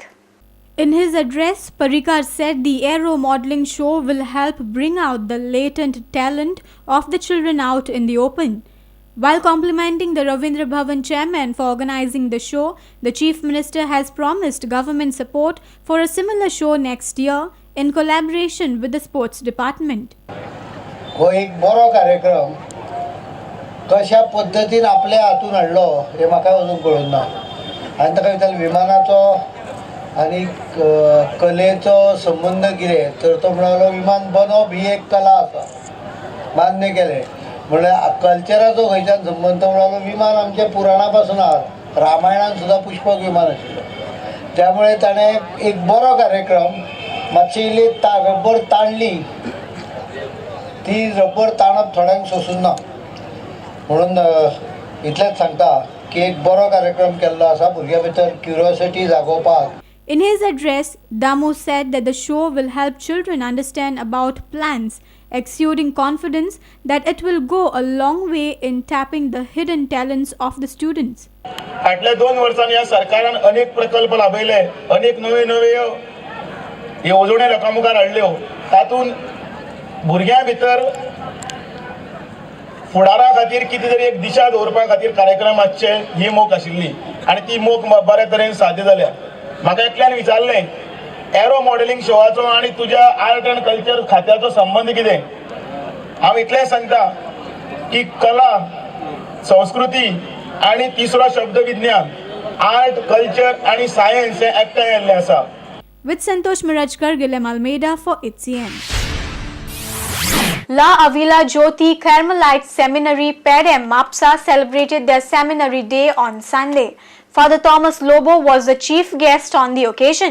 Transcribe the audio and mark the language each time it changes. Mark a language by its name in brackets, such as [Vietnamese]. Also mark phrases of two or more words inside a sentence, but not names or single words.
[English] In his address, Parrikar said the aero modeling show will help bring out the latent talent of the children out in the open. While complimenting the Ravindra Bhavan chairman for organizing the show, the Chief Minister has promised government support for a similar show next year in collaboration with the sports department. [Konkani] हो एक बरो कार्यक्रम कशा पद्धतीन आपल्या हातून हाडलो हे म्हाका अजून कळून ना आनी ताका भितर विमानाचो आनी कलेचो संबंध कितें तर तो म्हणालो विमान बनवप ही एक कला आसा मान्य केलें म्हळ्यार कल्चराचो खंयच्यान संबंध म्हणालो विमान आमच्या पुराणा पासून आसा रामायणान सुद्दां पुष्पक विमान आशिल्लो त्यामुळे ताणें एक बरो कार्यक्रम मातशी इल्ली रब्बर ताणली ती रब्बर ताणप थोड्यांक सोसून ना म्हणून इतलेंच सांगता की एक बरो कार्यक्रम केल्लो आसा भुरग्यां भितर क्युरियोसिटी जागोवपाक. [English] In his address, Damu said that the show will help children understand about plants, exuding confidence that it will go a long way in tapping the hidden talents of the students. [Konkani] फाटल्या 2 वर्सांनी ह्या सरकारान अनेक प्रकल्प राबयले अनेक नवे नवे येवजण्यो लोकां मुखार हाडल्यो तातूंत भुरग्यां भितर फुडारा खातीर कितें तरी एक दिशा दवरपा खातीर कार्यक्रमाचे ही मोख आशिल्ली आनी ती मोख बऱ्या तरेन साध्य जाल्या. म्हाका एकल्यान विचारलें [English] aero modeling [Konkani] शोवाचो आनी तुज्या [English] art and culture [Konkani] खात्याचो संबंध कितें. हांव इतलें सांगता की कला संस्कृती आनी तिसरो शब्द विज्ञान [English] art culture [Konkani] आनी सायन्स हे एकठांय येल्लें आसा. [English] With Santosh Mirajkar, Guilherme Almeida for Hcn. La Avila Jyoti Carmelite Seminary Perem Mapsa celebrated their seminary day on Sunday. Father Thomas Lobo was the chief guest on the occasion.